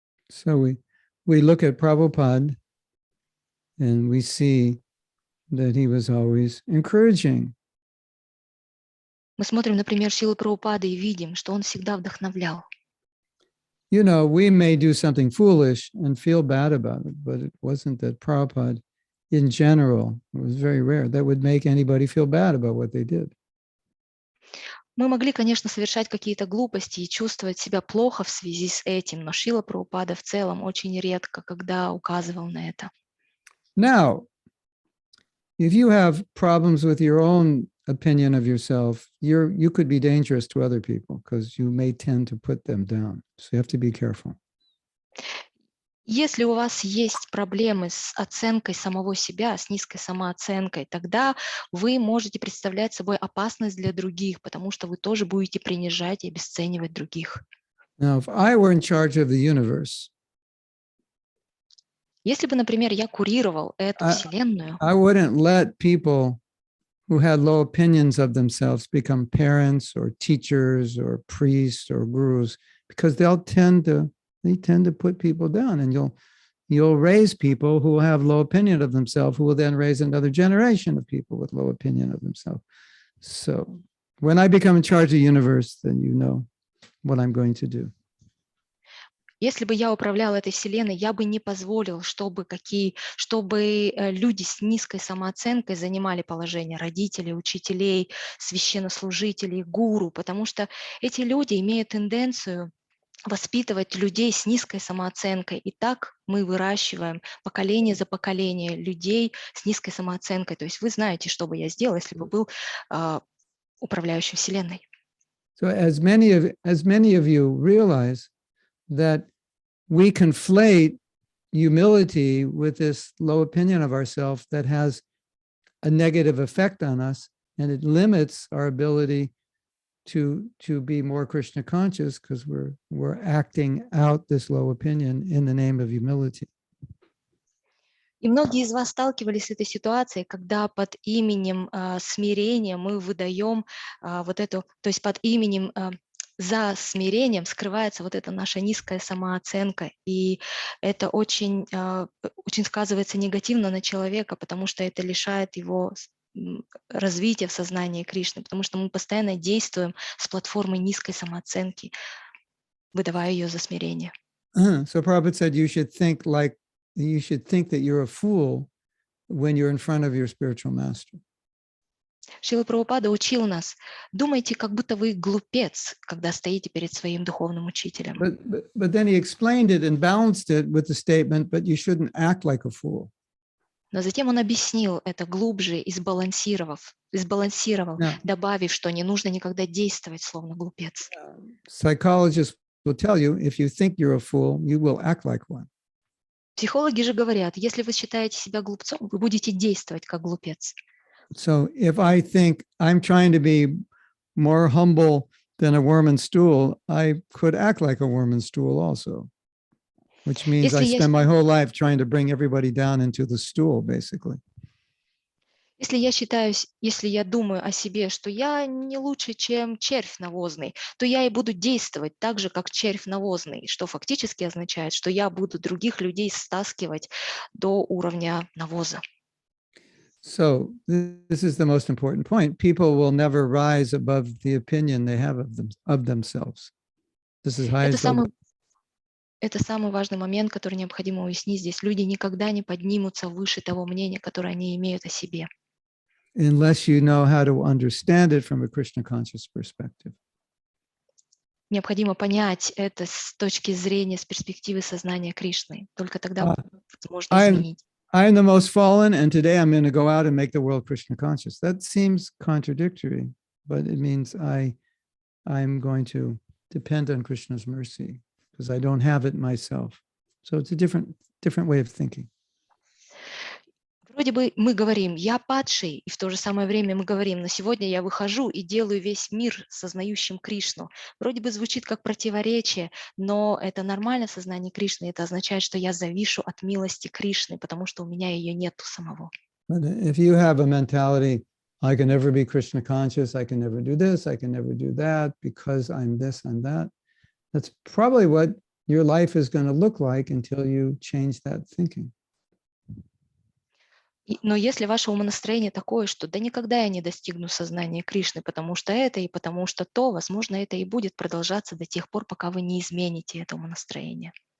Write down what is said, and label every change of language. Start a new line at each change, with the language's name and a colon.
English: So we look at Prabhupada and we see that he was always encouraging.
Russian: Мы смотрим, например, Шрилы Прабхупады и видим, что он всегда вдохновлял.
English: You know, we may do something foolish and feel bad about it, but it wasn't that Prabhupada, in general, it was very rare, that would make anybody feel bad about what they did.
Russian: Мы могли, конечно, совершать какие-то глупости и чувствовать себя плохо в связи с этим, но Шрила Прабхупада в целом очень редко, когда указывал на это.
English: Now, if you have problems with your own opinion of yourself, you could be dangerous to other people because you may tend to put them down. So you have to be careful.
Russian: Если у вас есть проблемы с оценкой самого себя, с низкой самооценкой, тогда вы можете представлять собой опасность для других, потому что вы тоже будете принижать и обесценивать других.
English: Now, if I were in charge of the universe,
Russian: если бы, например, я курировал эту вселенную,
English: I wouldn't let people who had low opinions of themselves become parents or teachers or priests or gurus, because they tend to put people down, and you'll raise people who have low opinion of themselves, who will then raise another generation of people with low opinion of themselves. So when I become in charge of the universe, then you know what I'm going to do.
Russian: Если бы я управляла этой вселенной, я бы не позволил, чтобы люди с низкой самооценкой занимали положение родителей, учителей, священнослужителей, гуру, потому что эти люди имеют тенденцию воспитывать людей с низкой самооценкой. И так мы выращиваем поколение за поколением людей с низкой самооценкой. То есть вы знаете, что бы я сделал, если бы был управляющим вселенной.
English: So as many of you realize that we conflate humility with this low opinion of ourselves that has a negative effect on us, and it limits our ability to be more Krishna conscious, because we're acting out this low opinion in the name of humility.
Russian: И многие из вас сталкивались с этой ситуацией, когда под именем смирения мы выдаем вот эту, то есть под именем за смирением скрывается вот эта наша низкая самооценка, и это очень сказывается негативно на человека, потому что это лишает его развития в сознании Кришны, потому что мы постоянно действуем с платформой низкой самооценки, выдавая ее за смирение.
English: So Prabhupada said you should think that you're a fool when you're in front of your spiritual master.
Russian: Шрила Прабхупада учил нас: думайте, как будто вы глупец, когда стоите перед своим духовным учителем.
English: But then he explained it and balanced it with the statement, but you shouldn't act like a fool.
Russian: Но затем он объяснил это глубже и сбалансировал, добавив, что не нужно никогда действовать словно глупец.
English: Psychologists will tell you, if you think you're a fool, you will act like one.
Russian: Pсихологи же говорят, если вы считаете себя глупцом, вы будете действовать как глупец.
English: So if I think I'm trying to be more humble than a worm and stool, I could act like a worm and stool also, which means I spend my whole life trying to bring everybody down into the stool, basically.
Russian: Если я думаю о себе, что я не лучше, чем червь навозный, то я и буду действовать так же, как червь навозный, что фактически означает, что я буду других людей стаскивать до уровня навоза.
English: So this is the most important point. People will never rise above the opinion they have of themselves. This is high as
Russian: Это самый важный момент, который необходимо уяснить здесь. Люди никогда не поднимутся выше того мнения, которое они имеют о себе.
English: Unless you know how to understand it from a Krishna conscious perspective.
Russian: Необходимо понять это с точки зрения, с перспективы сознания Кришны. Только тогда возможно изменить.
English: I'm the most fallen, and today I'm going to go out and make the world Krishna conscious. That seems contradictory, but it means I'm going to depend on Krishna's mercy because I don't have it myself. So it's a different way of thinking.
Russian: Вроде бы мы говорим, я падший, и в то же самое время мы говорим, но сегодня я выхожу и делаю весь мир сознающим Кришну. Вроде бы звучит как противоречие, но это нормально сознание Кришны. Это означает, что я завишу от милости Кришны, потому что у меня ее нету самого.
English: But if you have a mentality, I can never be Krishna conscious, I can never do this, I can never do that, because I'm this, I'm that, that's probably what your life is going to look like until you change that thinking.
Russian: Но если ваше умонастроение такое, что да никогда я не достигну сознания Кришны, потому что это и потому что то, возможно, это и будет продолжаться до тех пор, пока вы не измените это умонастроение.